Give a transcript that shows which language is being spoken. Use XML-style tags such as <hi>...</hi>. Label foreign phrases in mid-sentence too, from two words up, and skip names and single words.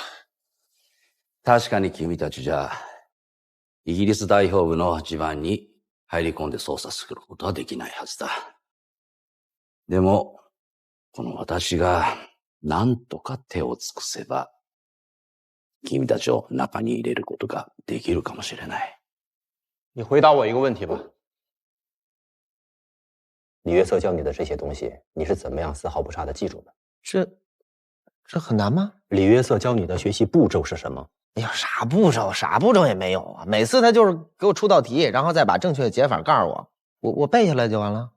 <ja>確かに君たちじゃイギリス代表部の地盤に入り込んで操作することはできないはずだ。でも、この私が何とか手を尽くせば、君たちを中に入れることができるかもしれない。</ja> <zh>你回答我一个问题吧。李约瑟教你的这些东西，你是怎么样丝毫不差的记住的？这很难吗？李约瑟教你的学习步骤是什么？哎呀，啥步骤也没有啊！每次他就是给我出道题，然后再把正确的解法告诉我，我背下来就完了。</zh>